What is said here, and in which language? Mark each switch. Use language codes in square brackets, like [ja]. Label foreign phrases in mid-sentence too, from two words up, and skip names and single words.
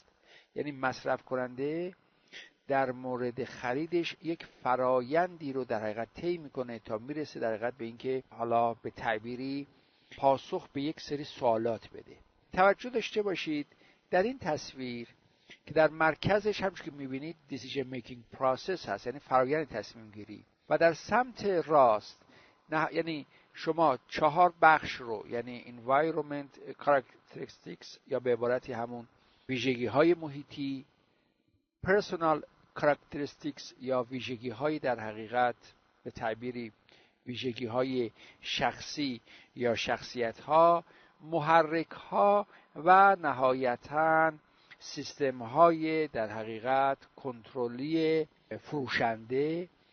[fa] یعنی مصرف کننده در مورد خریدش یک فرایندی رو در حقیقت طی میکنه تا میرسه در حقیقت به اینکه حالا به تعبیری پاسخ به یک سری سوالات بده. توجه داشته باشید در این تصویر که در مرکزش همچون که میبینید [en] decision making process [fa] هست، یعنی فرایند تصمیم گیری، و در سمت راست یعنی شما 4 بخش رو، یعنی [en] environment characteristics [fa] یا به عبارتی همون ویژگی های محیطی، [en] personal characteristics [fa] یا ویژگی های در حقیقت به تعبیری ویژگی های شخصی یا شخصیت ها، محرک ها و نهایتاً سیستم های در حقیقت کنترلی فروشنده.